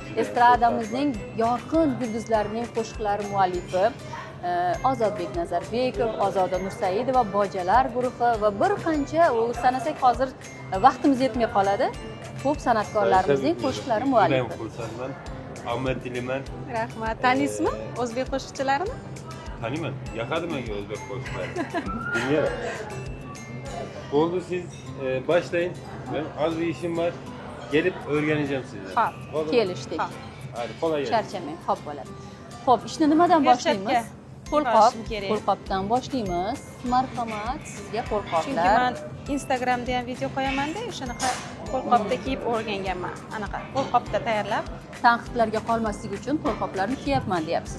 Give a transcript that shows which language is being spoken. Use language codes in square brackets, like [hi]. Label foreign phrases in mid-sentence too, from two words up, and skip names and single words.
[uz] Estradamizning yorqin yulduzlarining qo'shiqlari muallifi Ozodbek Nazarbekov, Ozoda Musaidova, Bojalar guruhi va bir qancha sanasak hozir vaqtimiz yetmay qoladi. Ko'p san'atkorlarimizning qo'shiqlari muallifi. Xursandman. Ahmet Diliman. Rahmat. Tanisizmi o'zbek qo'shiqchilarini? [tr] Tanıyman. [uz] Yoqadi menga o'zbek qo'shiqlari. [tr] Bilmiyorum. Oldu, siz başlayın. Ben az bir işim var. Gelip öğreneceğim sizden. [uz] Xo'p, kelishdik. [tr] Hadi kolay gelsin. [uz] Charchamang, xo'p bo'ladi. Xo'p, ishni nimadan boshlaymiz? Qo'lqop. Qo'lqopdan boshlaymiz. Marhamat, sizga qo'lqoplar. Chunki men Instagramda ham video qo'yaman-da, o'shanaqa qo'lqopda kiyib o'rganganman. Anaqa qo'lqopda tayyorlab, Tanqidlarga qolmaslik uchun qo'lqoplarni kiyapman deyapsiz.